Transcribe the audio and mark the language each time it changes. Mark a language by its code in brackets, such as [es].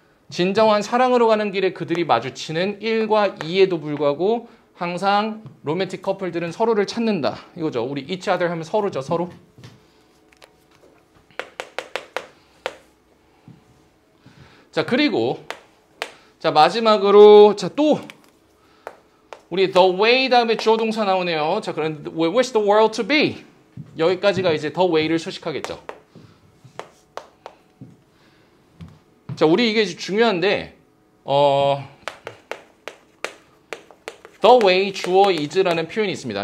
[ko] 진정한 사랑으로 가는 길에 그들이 마주치는 1과 2에도 불구하고 항상 로맨틱 커플들은 서로를 찾는다. 이거죠. 우리 each other 하면 서로죠. 서로. 자, 그리고 자, 마지막으로 자, 또 우리 the way 다음에 주어 동사 나오네요. 자, 그럼 [en] we wish the world to be. [ko] 여기까지가 이제 the way를 수식하겠죠. 자, 우리 이게 중요한데 the way 주어 is라는 표현이 있습니다.